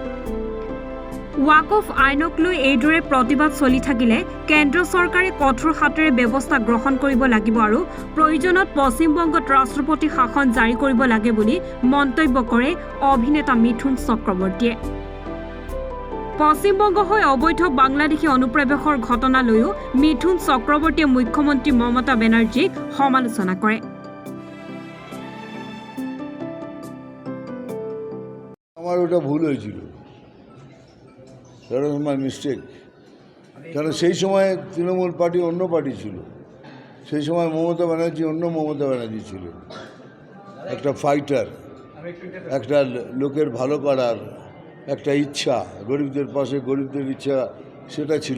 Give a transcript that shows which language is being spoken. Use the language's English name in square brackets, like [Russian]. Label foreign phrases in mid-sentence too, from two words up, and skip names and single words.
[Assamese] ৱাকফ আইনক লৈ এইদৰে প্ৰতিবাদ চলি থাকিলে কেন্দ্ৰ চৰকাৰে কঠোৰ হাতেৰে ব্যৱস্থা গ্ৰহণ কৰিব লাগিব আৰু প্ৰয়োজনত পশ্চিমবংগত ৰাষ্ট্ৰপতি শাসন জাৰি কৰিব লাগে বুলি মন্তব্য কৰে অভিনেতা মিথুন চক্ৰৱৰ্তীয়ে। পশ্চিমবংগ হৈ অবৈধ বাংলাদেশী অনুপ্ৰৱেশৰ ঘটনালৈও মিথুন চক্ৰৱৰ্তীয়ে মুখ্যমন্ত্ৰী মমতা বেনাৰ্জীক সমালোচনা কৰে। [Bangla] আমার ওটা ভুল হয়েছিল, [English] that was my mistake. [Bangla] কারণ সেই সময় তৃণমূল পার্টি অন্য পার্টি ছিল, সেই সময় মমতা ব্যানার্জি অন্য মমতা ব্যানার্জি ছিল, একটা ফাইটার, একটা লোকের ভালো করার একটা ইচ্ছা, গরিবদের পাশে গরিবদের ইচ্ছা সেটা ছিল।